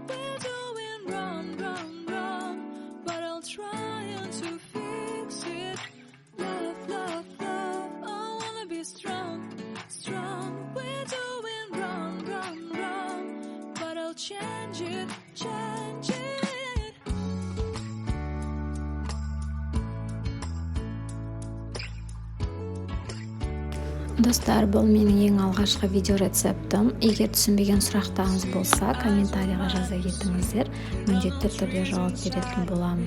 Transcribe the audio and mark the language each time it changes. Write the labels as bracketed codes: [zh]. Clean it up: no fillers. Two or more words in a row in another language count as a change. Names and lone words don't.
[en] We're doing wrong, wrong, wrong, but I'll try to fix it. Love, love, love, I wanna be strong, strong. We're doing wrong, wrong, wrong, but I'll change it, change it. [kk] Достар, бұл менің ең алғашқы видео рецептім. Егер түсінбеген сұрақтарыңыз болса, комментарийға жаза кетіңіздер. Міндетті түрде жауап беретін боламын.